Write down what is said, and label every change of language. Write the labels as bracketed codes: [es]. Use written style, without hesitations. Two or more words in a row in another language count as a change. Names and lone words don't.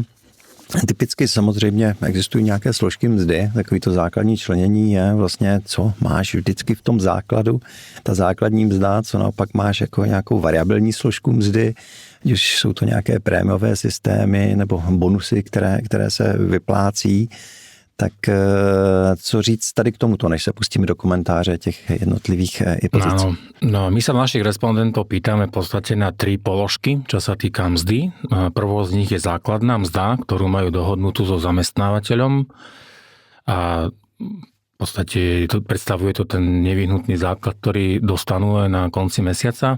[cs] Typicky samozřejmě existují nějaké složky mzdy, takový to základní členění je vlastně, co máš vždycky v tom základu, ta základní mzda, co naopak máš jako nějakou variabilní složku mzdy, když jsou to nějaké prémiové systémy nebo bonusy, které se vyplácí. Tak co říct tady k tomuto, než sa pustíme do komentáře těch jednotlivých pozic? [sk] No, my sa našich respondentov pýtame v podstate na 3 položky, čo sa týka mzdy. Prvou z nich je základná mzda, ktorú majú dohodnutú so zamestnávateľom a v podstate predstavuje to ten nevyhnutný základ, ktorý dostanú na konci mesiaca.